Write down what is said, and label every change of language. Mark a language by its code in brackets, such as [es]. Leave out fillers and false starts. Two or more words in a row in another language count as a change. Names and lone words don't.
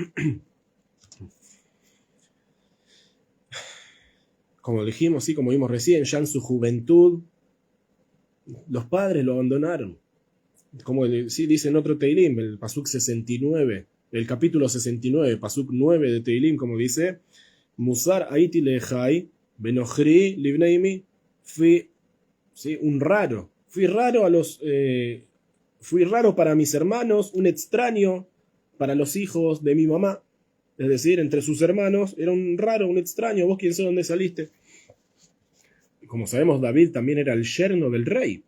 [es] Como dijimos, sí, como vimos recién, ya en su juventud, los padres lo abandonaron. Como sí dice en otro Teilim, el Pasuk 69, el capítulo 69, Pasuk 9 de Teilim, como dice, [he] מוזר הייתי לאחי, ונכרי לבני אמי, [es] fui raro para mis hermanos, un extraño para los hijos de mi mamá. Es decir, entre sus hermanos era un raro, un extraño. ¿Vos quién sos? ¿Dónde saliste? Como sabemos, David también era el yerno del rey.